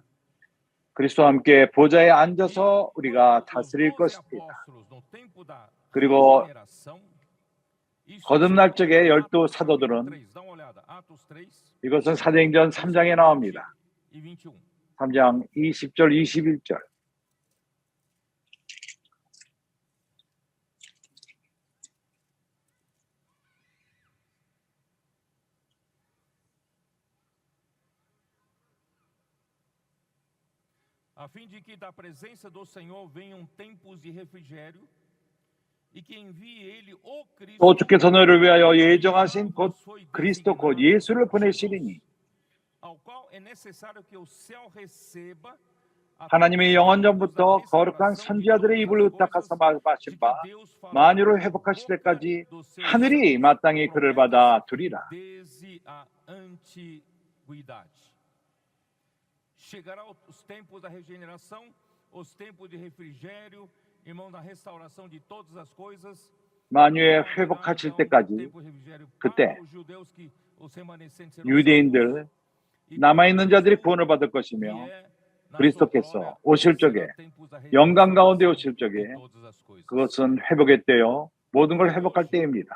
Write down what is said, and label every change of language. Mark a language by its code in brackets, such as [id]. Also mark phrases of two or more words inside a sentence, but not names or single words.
[ko] 그리스도와 함께 보좌에 앉아서 우리가 다스릴 것입니다. 그리고 거듭날 적에 12사도들은 이것은 사도행전 3장에 나옵니다. 3장 20절 21절. [pt] A fim de que da presença do Senhor venham tempos de refrigério e que envie ele o Cristo. [ko] 또 주께서 너희를 위하여 예정하신 곧 그리스도 곧 예수를 보내시리니 [pt] ao qual é necessário que o céu receba [ko] 하나님의 영원전부터 거룩한 선지자들의 입을 의탁하사 말씀하신 바 만유를 회복하실 때까지 하늘이 마땅히 그를 받아 두리라. [pt] desde a antiguidade. Chegará os tempos da regeneração, os tempos de refrigério, irmão, da restauração de todas as coisas. [ko] 만유에 회복하실 때까지 그때 유대인들 남아있는 자들이 구원을 받을 것이며 그리스도께서 오실 적에 영광 가운데 오실 적에 그것은 회복의 때요 모든 걸 회복할 때입니다.